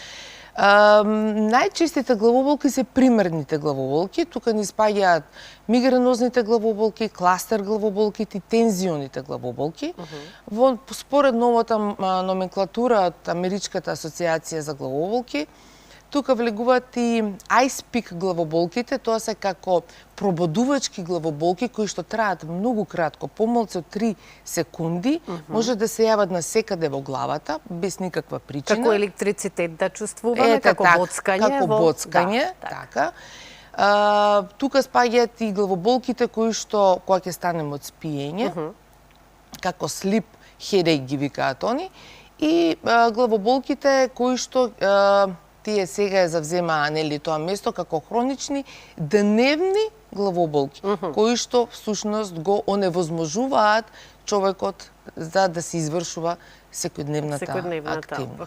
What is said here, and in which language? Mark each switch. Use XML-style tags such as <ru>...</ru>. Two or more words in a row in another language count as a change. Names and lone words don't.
<mk>Најчестите главоболки се примерните главоболки. Тука ни спаѓаат мигренозните главоболки, кластер главоболките и тензионите главоболки. Според новата номенклатура од Америчката асоциација за главоболки, тука влегуваат и ice-pick главоболките, тоа се како пробудувачки главоболки кои што траат многу кратко, помалку од 3 секунди, може да се јават на секаде во главата без никаква причина. Како електрицитет да чувствуваме, како боцкање. Како боцкање, така. Тука спаѓаат и главоболките кои што кога ќе станеме од спиење, како</mk> <en>sleep headache</en> <mk>ги викаат они, и главоболките кои што тие сега ја завземаа нели тоа место како хронични дневни главоболки, кои што всушност го оневозможуваат човекот за да се извршува секојдневната активност.</mk>